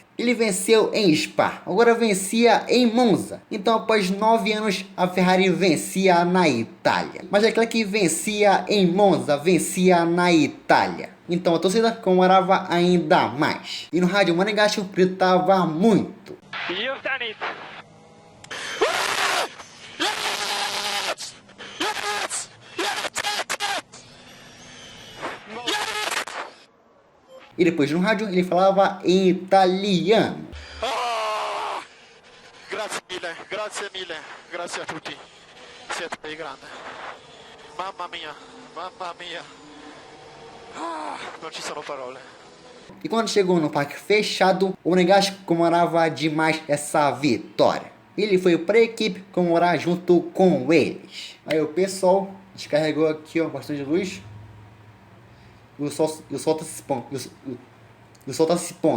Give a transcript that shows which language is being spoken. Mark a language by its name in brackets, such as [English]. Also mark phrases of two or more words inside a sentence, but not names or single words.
[Portuguese] Ele venceu em Spa, agora vencia em Monza. Então após 9 anos, a Ferrari vencia na Itália. Mas é claro que vencia em Monza, vencia na Itália. Então a torcida comemorava ainda mais. E no rádio, o Monegasco gritava muito. [English] You've done it! [Portuguese] E depois no rádio ele falava em italiano. [Italian] Ah, grazie mille a tutti. Siete dei grandi. Mamma mia. Não ci sono parole. [Portuguese] E quando chegou no parque fechado, o Monegasco comemorava demais essa vitória. Ele foi para a equipe comemorar junto com eles. Aí o pessoal descarregou aqui, ó, bastante luz. E o sol tá se pondo.